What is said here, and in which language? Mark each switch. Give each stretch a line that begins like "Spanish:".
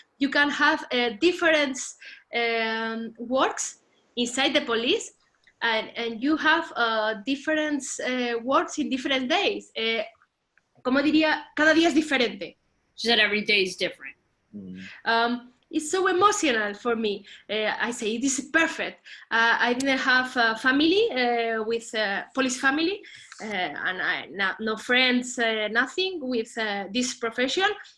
English: You can have different works inside the police, and you have different works in different days."
Spanish: Como diría, cada día es diferente.
English: She said every day is different. It's so emotional for me. I say, this is perfect. I didn't have a family with a police family, and no friends, nothing with this profession.